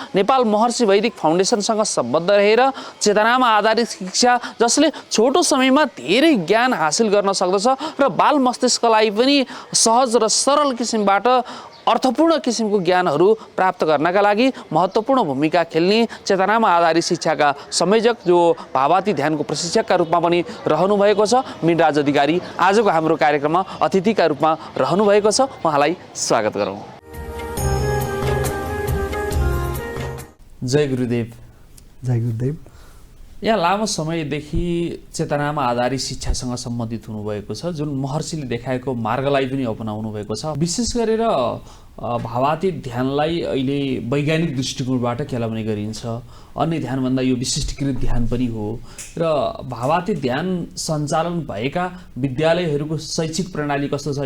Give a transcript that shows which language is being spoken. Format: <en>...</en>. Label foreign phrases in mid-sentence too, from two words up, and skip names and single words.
<ne>नेपाल महर्षि वैदिक फाउन्डेसनसँग सम्बद्ध रहेर चेतनामा आधारित शिक्षा जसले छोटो समयमा धेरै ज्ञान हासिल गर्न सक्दछ र बाल मस्तिष्कलाई पनि सहज र सरल किसिमबाट अर्थपूर्ण किसिमको ज्ञानहरू प्राप्त गर्नका लागि महत्त्वपूर्ण भूमिका खेल्ने चेतनामा आधारित शिक्षाका संयोजक जो भावाती ध्यानको प्रशिक्षकका रूपमा पनि रहनुभएको छ मिनराज अधिकारी आजको हाम्रो कार्यक्रममा अतिथिका रूपमा रहनुभएको छ। उहाँलाई स्वागत गरौँ। जय गुरुदेव। जय गुरुदेव। यहाँ लामो समयदेखि चेतनामा आधारित शिक्षासँग सम्बन्धित हुनुभएको छ, जुन महर्षिले देखाएको मार्गलाई पनि अपनाउनु भएको छ। विशेष गरेर भावातीत ध्यानलाई अहिले वैज्ञानिक दृष्टिकोणबाट केलाउने गरिन्छ। अन्य ध्यानभन्दा यो विशिष्टीकृत ध्यान पनि हो र भावातीत ध्यान सञ्चालन भएका विद्यालयहरूको शैक्षिक प्रणाली कस्तो छ?</ne>